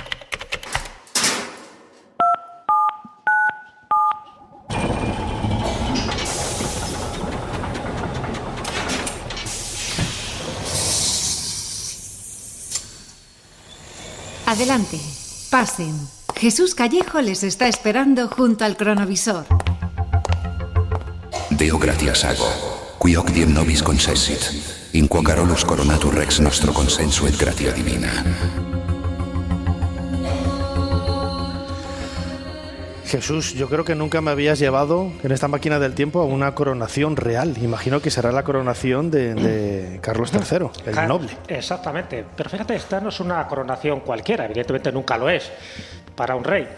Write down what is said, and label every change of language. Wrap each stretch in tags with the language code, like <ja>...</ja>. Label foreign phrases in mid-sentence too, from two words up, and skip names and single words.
<es>Adelante, pasen. Jesús Callejo les está esperando junto al cronovisor.</es> <la>Deo gratias ago, qui hoc diem nobis concessit, in quo Carolus coronatur rex nostro consenso et gratia divina.</la> <es>Jesús, yo creo que nunca me habías llevado en esta máquina del tiempo a una coronación real. Imagino que será la coronación de Carlos III, el Noble. Exactamente. Pero fíjate, esta no es una coronación cualquiera, evidentemente nunca lo es para un rey.</es>